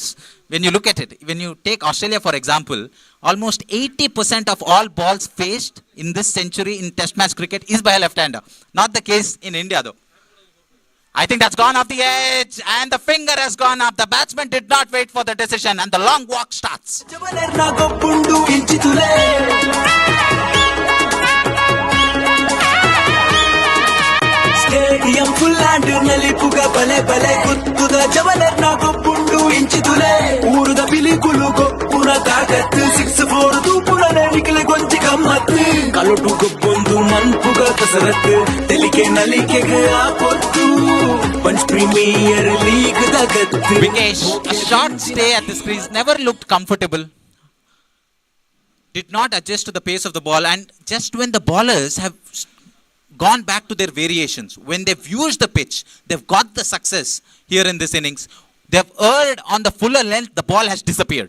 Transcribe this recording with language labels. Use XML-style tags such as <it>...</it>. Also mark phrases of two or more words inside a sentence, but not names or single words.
<en>When you look at it, when you take Australia for example, almost 80% of all balls faced in this century in Test match cricket is by a left-hander. Not the case in India though. I think that's gone off the edge and the finger has gone up. The batsman did not wait for the decision and the long walk starts. stadium full</en> <tcy>ಆಂಡ್ ನಲಿಪುಗ ಬಲೆ ಬಲೆ ಗುತ್ತುದ ಜವಲರ್ ನಾ ಗೊಬ್ಬುಂಡು ಇಂಚಿದುಲೆ ಊರುದ ಬಿಲಿಕುಲು ಗೊಪ್ಪುನ ತಾಕತ್ತು 6-4 ತೂಪುರನೆ ನಿಖಿಲ ಗೊಂಚಿ ಗಮ್ಮತ್ತು ಕಲುಟು ಗೊಬ್ಬೊಂದು ಮನ್ಪುಗ ಕಸರತ್ತು ತೆಲಿಕೆ ನಲಿಕೆಗೆ ಆ ಪೊತ್ತು ಪಂಚ್ ಪ್ರೀಮಿಯರ್ ಲೀಗ್ ದ ಗತ್ತು</tcy> <en>Vikesh, a short stay at this crease, never looked comfortable. Did not adjust to the pace of the ball and just when the bowlers have gone back to their variations, when they've used the pitch, they've got the success here in this innings, they've erred on the fuller length, the ball has disappeared.</en>